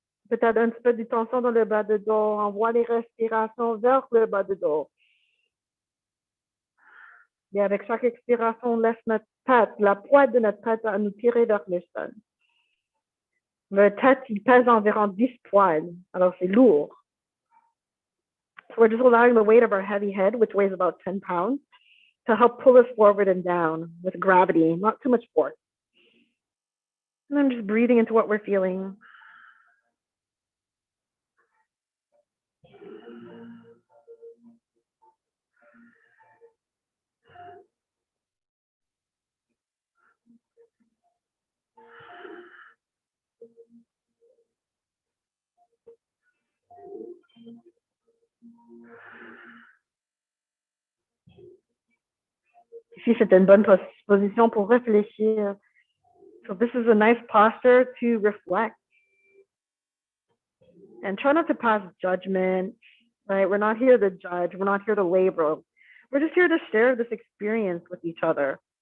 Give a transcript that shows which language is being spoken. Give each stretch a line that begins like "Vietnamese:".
French: Peut-être un petit peu de tension dans le bas de dos. Envoie les respirations vers le bas de dos. Et avec chaque expiration, on laisse notre tête, la pointe de notre tête à nous tirer vers le sol. Le tête, il pèse environ 10 poils. Alors, c'est lourd.
English: So we're just allowing the weight of our heavy head, which weighs about 10 pounds, to help pull us forward and down with gravity, not too much force. And I'm just breathing into what we're feeling.
French: Ici, c'est une bonne position pour réfléchir.
English: So this is a nice posture to reflect. And try not to pass judgment, right? We're not here to judge. We're not here to label. We're just here to share this experience with each other.